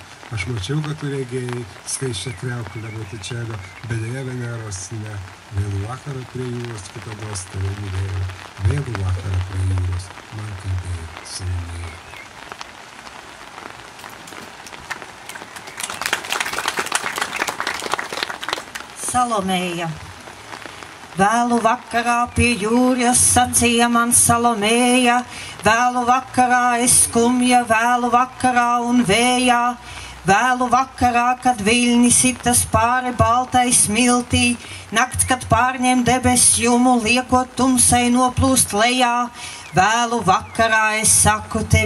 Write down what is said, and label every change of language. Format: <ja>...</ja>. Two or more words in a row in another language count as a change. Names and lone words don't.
<lt>Aš mačiau, kad tu regėjai skaičią kriauklę Botičelio, bet dėja Veneros ne. Vėlų vakarą prie jūros kitados tave mylėjau. Vėlų vakarą prie jūros man kalbėjo Salomėja.</lt> <lv>Salomēja. Vēlu vakarā pie jūras sacīja man Salomēja, vēlu vakarā es skumja, vēlu vakarā un vējā, vēlu vakarā, kad viļņi sitas pāri baltai smiltī, nakts, kad pārņem debes jumu, liekot tumsai noplūst lejā, vēlu vakarā es saku, tevi</lv>